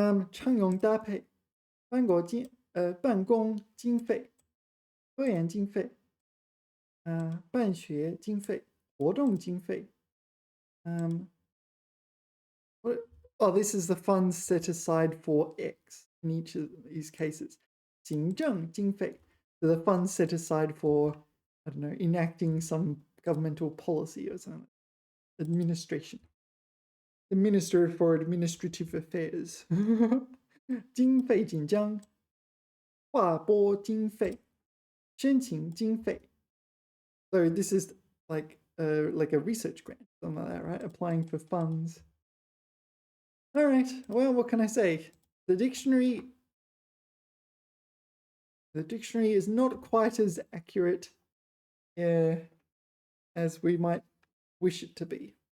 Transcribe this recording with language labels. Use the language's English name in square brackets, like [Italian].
[Chinese] 常用搭配办公经费、科研经费、办学经费、活动经费。 [English] What, oh, this is the funds set aside for X in each of these cases. [Chinese] 行政经费, [English] so the funds set aside for, I don't know, enacting some governmental policy or something. Administration. The Minister for Administrative Affairs. [Chinese] 经费紧张，划拨经费，申请经费。 [English] So this is like a research grant, something like that, right? Applying for funds. All right. Well, what can I say? The dictionary is not quite as accurate as we might wish it to be.